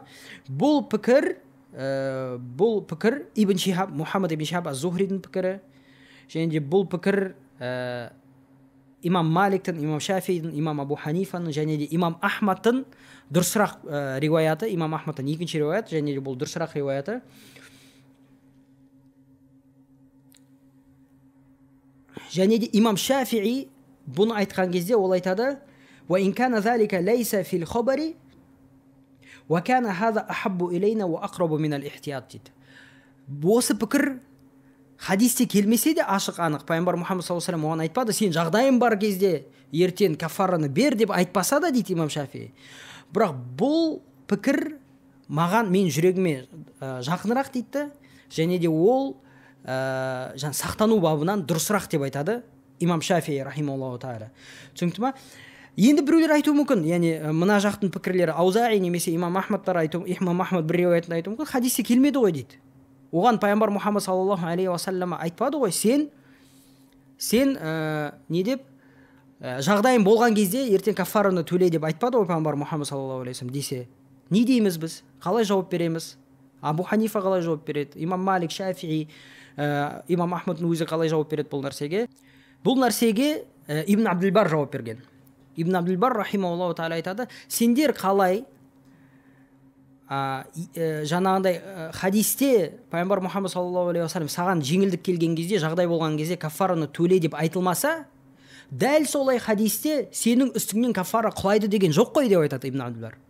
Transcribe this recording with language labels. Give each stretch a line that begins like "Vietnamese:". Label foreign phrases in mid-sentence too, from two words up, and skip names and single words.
Kazakh: Бұл пікір Ибн Шихаб, Мұхаммад ибн Шихаб аз-Зухридің пікірі, және де бұл пікір имам Маликтің, имам Шафидің, имам Абу Ханифаның және де имам Ахмадтың дұрысырақ риуаяты, имам Ахмадтың екінші риуаяты, және де бұл дұрысырақ риуаяты. Және де имам Шафии бұны айтқан кезде ол айтады:
Arabic: "وإن كان ذلك ليس في الخبر وكان هذا أحب إلينا وأقرب من الاحتياط" дейді.
Kazakh: Осы пікір хадисте келмесе де ашық анық, пайғамбар Мұхаммад
Arabic: صلى الله عليه وسلم
Kazakh: оған айтпады, сен жағдайың бар кезде ертең кафараны бер деп айтпаса да дейді имам Шафии. Бірақ бұл пікір мен жүрегіме жақынырақ дейді, және де ол сақтану бабынан дұрысырақ деп айтады имам Шафии
Arabic: رحمه الله تعالى.
Kazakh: Түсінікті ма? Енді біреулер айтуы мүмкін, яғни мына жақтың пікірлері Аузаи немесе имам Ахмадтар айтуы, имам Ахмад бір риуаятында айтуы мүмкін, хадисте келмеді ғой дейді. Оған пайғамбар Мұхаммад
Arabic: صلى الله عليه وسلم
Kazakh: айтпады ғой, сен не деп жағдайың болған кезде ертең кафараны төле деп айтпады ғой пайғамбар Мұхаммад
Arabic: صلى الله عليه وسلم
Kazakh: десе. Не дейміз біз? Қалай жауап береміз? Абу Ханифа қалай жауап береді? Имам Малик, Шафии, имам Ахмадтың өзі қалай жауап береді бұл нәрсеге? Бұл нәрсеге Ибн Абдул-Бар жауап берген. Ибн Абдул-Бар
Arabic: رحمه الله تعالى
Kazakh: айтады: сендер қалай жаңағындай хадисте пайғамбар Мұхаммад
Arabic: صلى الله عليه وسلم
Kazakh: саған жеңілдік келген кезде, жағдай болған кезде кафараны төле деп айтылмаса, дәл солай хадисте сенің үстіңнен кафара құлайды деген жоқ қой деп айтады Ибн Абдул бар.